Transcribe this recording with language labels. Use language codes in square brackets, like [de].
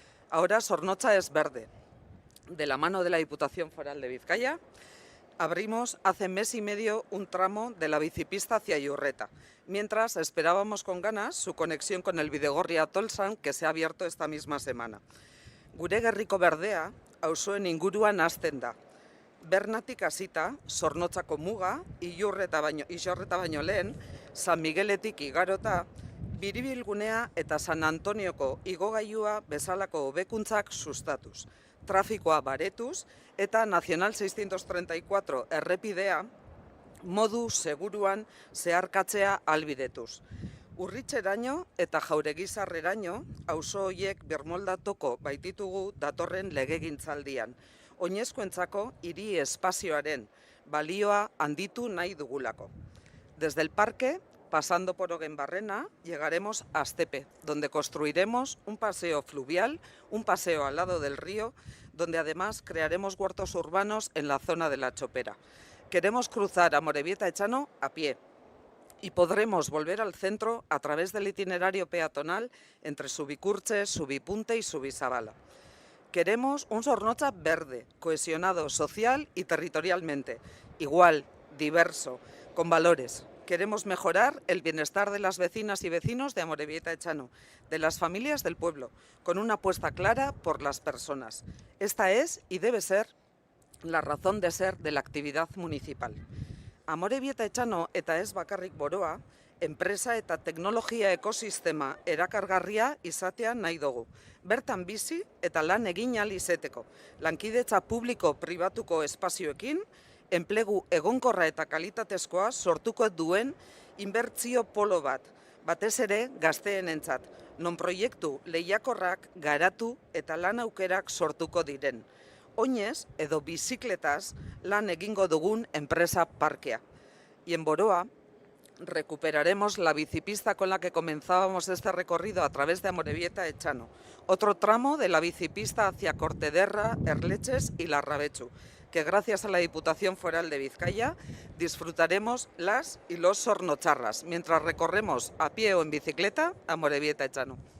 [es] Ahora Zornotza es verde. De la mano de la Diputación Foral de Vizcaya, abrimos hace mes y medio un tramo de la bicipista hacia Iurreta, mientras esperábamos con ganas su conexión con el Bidegorri-Tolsan, que se ha abierto esta misma semana. [eu] Gure gerriko berdea, auzoen inguruan hasten da. Bernatik hasita, Zornotzako muga, Iurreta baino lehen, San Migueletik igarota, Biribilgunea eta San Antonioko igogailua bezalako hobekuntzak sustatuz, trafikoa baretuz eta Nacional 634 errepidea modu seguruan zeharkatzea ahalbidetuz. Urritzeraino eta Jauregizarreraino auzo horiek birmoldatuko baititugu datorren legegintzaldian. Oinezkoentzako hiri espazioaren balioa handitu nahi dugulako. [es] Desde el parque, pasando por Ogenbarrena, llegaremos a Astepe, donde construiremos un paseo fluvial, un paseo al lado del río, donde además crearemos huertos urbanos en la zona de la Chopera. Queremos cruzar Amorebieta Etxano a pie y podremos volver al centro a través del itinerario peatonal entre Subicurche, Subipunte y Subizabala. Queremos un Zornotza verde, cohesionado social y territorialmente, igual, diverso, con valores. Queremos mejorar el bienestar de las vecinas y vecinos de Amorebieta Etxano, de las familias del pueblo, con una apuesta clara por las personas. Esta es y debe ser la razón de ser de la actividad municipal. [eu] Amorebieta Etxano eta ez bakarrik boroa, enpresa eta teknologia ekosistema erakargarria izatea nahi dugu. Bertan bizi eta lan egin ahal izeteko. Lankidetza publiko-pribatuko espazioekin, enplegu egonkorra eta kalitatezkoa sortuko duen inbertsio polo bat, batez ere gazteenentzat, non proiektu lehiakorrak garatu eta lan aukerak sortuko diren. Oinez edo bizikletaz lan egingo dugun enpresa parkea. [es] Y en Boroa recuperaremos la bicipista con la que comenzábamos este recorrido a través de Amorebieta Etxano, otro tramo de la bicipista hacia Cortederra, Erleches y Larrabechu, que gracias a la Diputación Foral de Vizcaya disfrutaremos las y los zornotxarras, mientras recorremos a pie o en bicicleta Amorebieta Etxano.